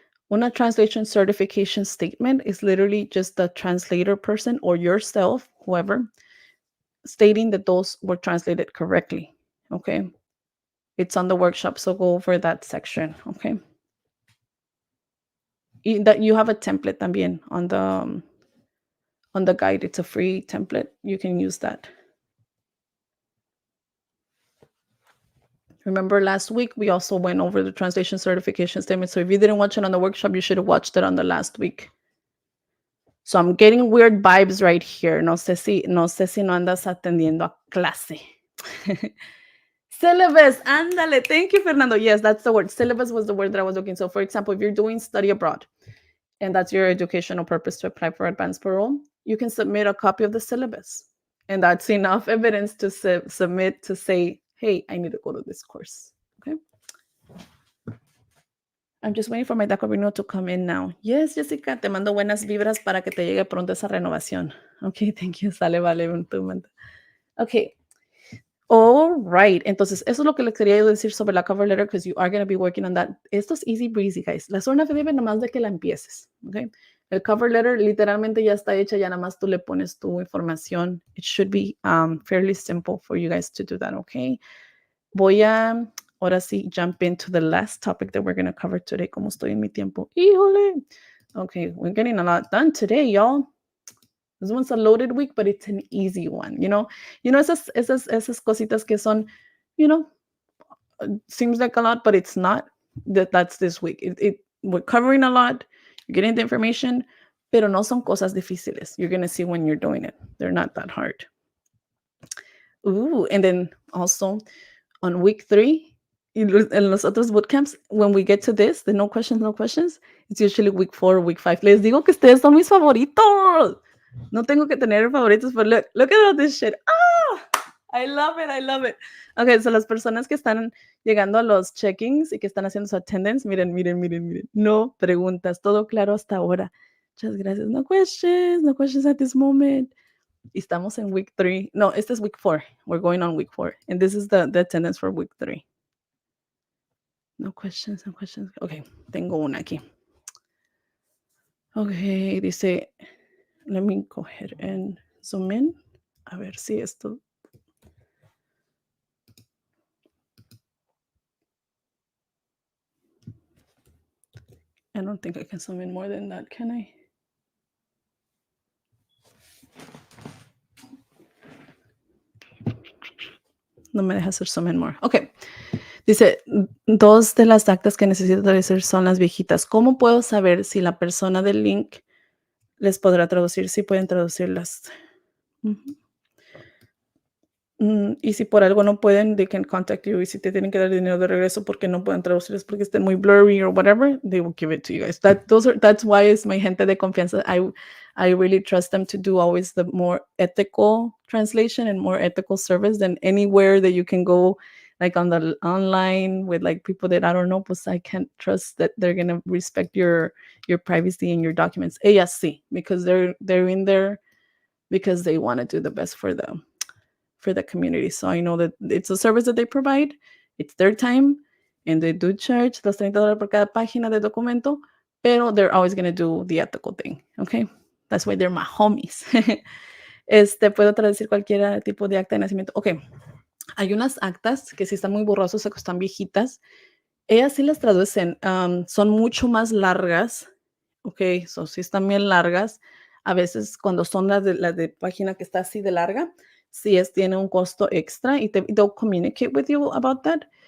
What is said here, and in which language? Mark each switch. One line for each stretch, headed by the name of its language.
English: Una translation certification statement is literally just the translator person or yourself, whoever, stating that those were translated correctly, okay? It's on the workshop, so go over that section, okay? That you have a template también on the guide. It's a free template. You can use that. Remember last week, we also went over the translation certification statement. So if you didn't watch it on the workshop, you should have watched it on the last week. So I'm getting weird vibes right here.
Spanish: No sé si no andas atendiendo a clase.
English: Syllabus, ándale. Thank you, Fernando. Yes, that's the word. Syllabus was the word that I was looking. So for example, if you're doing study abroad, and that's your educational purpose to apply for advance parole, you can submit a copy of the syllabus. And that's enough evidence to submit to say, hey, I need to go to this course, okay? I'm just waiting for my DACA renewal to come in now.
Spanish: Yes, Jessica, te mando buenas vibras para que te llegue pronto esa renovación.
English: Okay, thank you. Sale, vale. Okay. All right.
Spanish: Entonces, eso es lo que les quería yo decir sobre la cover letter, because you are going to be working on that. Esto es easy breezy, guys. La zona affidavit nomás de que la empieces. Okay. El cover letter literalmente ya está hecha, ya nada más tú le pones tu información.
English: It should be fairly simple for you guys to do that, okay? Voy a, ahora sí, jump into the last topic that we're going to cover today. ¿Cómo estoy en mi tiempo? ¡Híjole! Okay, we're getting a lot done today, y'all. This one's a loaded week, but it's an easy one, you know? Esas cositas que son, you know, seems like a lot, but it's not. That's this week. We're covering a lot. You're getting the information, pero no son cosas difíciles. You're going to see when you're doing it. They're not that hard. Ooh, and then also on week 3, in los otros bootcamps, when we get to this, the no questions, it's usually week 4 or week 5.
Spanish: Les digo que ustedes son mis favoritos. No tengo que tener favoritos, but look at all this shit. I love it. Okay, so las personas que están llegando a los check-ins y que están haciendo su attendance, miren. No preguntas, todo claro hasta ahora. Muchas gracias.
English: No questions at this moment. Estamos en week 3. No, este es week 4. We're going on week 4. And this is the attendance for week 3. No questions.
Spanish: Okay, tengo una aquí. Okay, dice, let me go ahead and zoom in. A ver si esto.
English: I don't think I can zoom in more than that, can I?
Spanish: No me deja hacer zoom in more. Okay. Dice, 2 de las actas que necesito traducir son las viejitas. ¿Cómo puedo saber si la persona del link les podrá traducir? Si pueden traducirlas. Y si por algo no pueden, they can contact you. Y si te tienen que dar dinero de regreso porque no pueden traducirlas porque estén muy blurry or whatever, they will give it to you guys.
English: That's why it's my gente de confianza. I really trust them to do always the more ethical translation and more ethical service than anywhere that you can go, like on the online with like people that I don't know, pues I can't trust that they're gonna respect your privacy and your documents. Ellas sí, because they're in there because they want to do the best for the community. So I know that it's a service that they provide. It's their time, and they do charge los $30 por cada página de documento, pero they're always going to do the ethical thing, okay? That's why they're my homies.
Spanish: Puedo traducir cualquier tipo de acta de nacimiento. Okay, hay unas actas que sí están muy borrosas o que están viejitas. Ellas sí las traducen. Son mucho más largas. Okay, so sí están bien largas. A veces cuando son las de página que está así de larga, sí tiene un costo extra y they'll communicate with you about that.